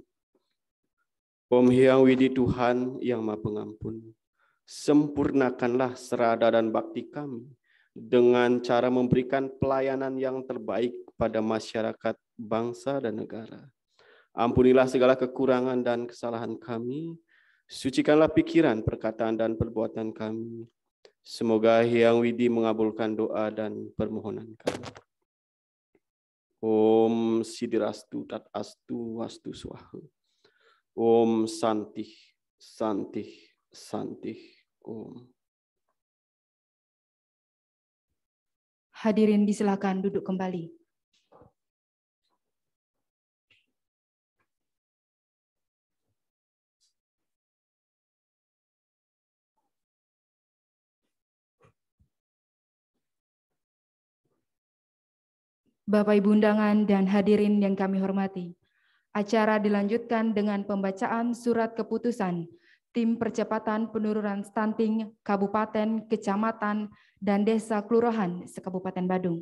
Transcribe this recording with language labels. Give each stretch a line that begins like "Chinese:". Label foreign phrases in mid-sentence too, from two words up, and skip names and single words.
Indonesian: Om Hyang Widi Tuhan yang Maha Pengampun, sempurnakanlah serada dan bakti kami dengan cara memberikan pelayanan yang terbaik kepada masyarakat, bangsa, dan negara. Ampunilah segala kekurangan dan kesalahan kami, sucikanlah pikiran, perkataan, dan perbuatan kami. Semoga Hyang Widi mengabulkan doa dan permohonan kami.
Sanskrit: Om Sidirastu Tat Astu Wastu Swaha. Om Santih, Santih, Santih. Om.
Indonesian: Hadirin disilakan duduk kembali. Bapak Ibu undangan dan hadirin yang kami hormati, acara dilanjutkan dengan pembacaan surat keputusan Tim Percepatan Penurunan Stunting Kabupaten, Kecamatan, dan Desa Kelurahan se-Kabupaten Badung.